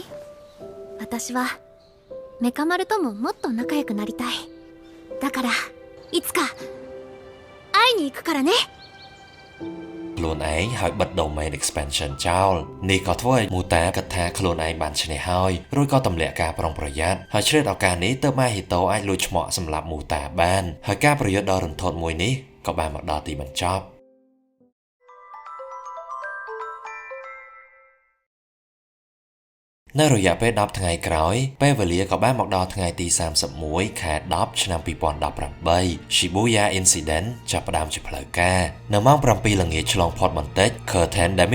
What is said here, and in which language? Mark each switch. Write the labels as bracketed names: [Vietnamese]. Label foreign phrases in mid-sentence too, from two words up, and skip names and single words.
[Japanese] 私はメカ丸とももっと仲良くなりたい。だからいつか会いに行くからね。 [Khmer] ខ្លួនឯងហើយបិទ [English] domain expansion [Khmer] ចោលនេះក៏ធ្វើឲ្យមូតាគិតថាខ្លួនឯងបានឈ្នះហើយរួចក៏ទម្លាក់ការប្រុងប្រយ័ត្នហើយឆ្លៀតឱកាសនេះទើប Mahito អាចលួចឆ្មក់សម្លាប់មូតាបានហើយការប្រយុទ្ធដ៏រន្ធត់មួយនេះក៏បានមកដល់ទីបញ្ចប់ នៅរយៈពេល10ថ្ងៃក្រោយពេលវេលាក៏បានមកដល់ថ្ងៃទី31ខែ10ឆ្នាំ2018 Shibuya Incident ចាប់ផ្ដើមជាផ្លូវការនៅម៉ោង7ល្ងាចឆ្លងផុតបន្តិច Curtain ដែល